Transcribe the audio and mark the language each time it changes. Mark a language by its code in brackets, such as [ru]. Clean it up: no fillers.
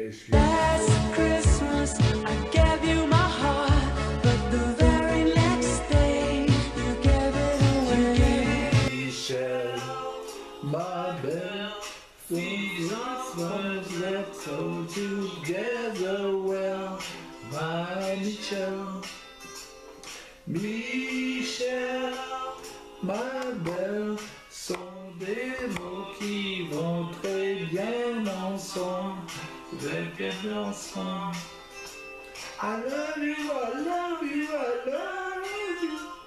[en] Last Christmas I gave you my heart, but the very next day you gave it away. Michel, my belle, things that so together well. [fr] My Michel, ma belle, sont des mots qui vont très bien ensemble, très bien ensemble. [en] I love you, I love you, I love you.